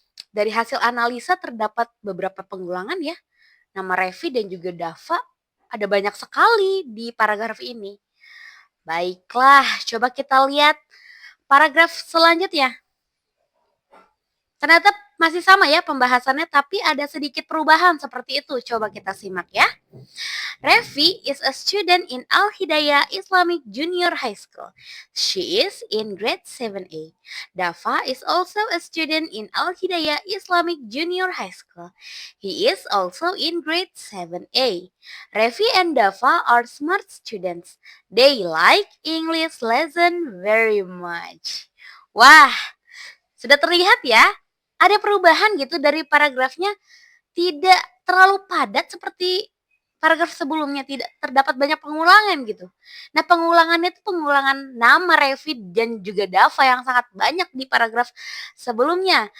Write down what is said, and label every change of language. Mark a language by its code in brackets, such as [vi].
[id] Dari hasil analisa terdapat beberapa pengulangan ya. Nama Revi dan juga Dava ada banyak sekali di paragraf ini. Baiklah, coba kita lihat paragraf selanjutnya. Ternyata masih sama ya pembahasannya, tapi ada sedikit perubahan seperti itu. Coba kita simak ya. [en] Revi is a student in Al Hidayah Islamic Junior High School. She is in grade 7A. Dafa is also a student in Al Hidayah Islamic Junior High School. He is also in grade 7A. Revi and Dafa are smart students. They like English lesson very much. [id] Wah, sudah terlihat ya? Ada perubahan gitu dari paragrafnya, tidak terlalu padat seperti paragraf sebelumnya, tidak terdapat banyak pengulangan gitu. Nah, pengulangannya itu pengulangan nama Revi dan juga Dava yang sangat banyak di paragraf sebelumnya.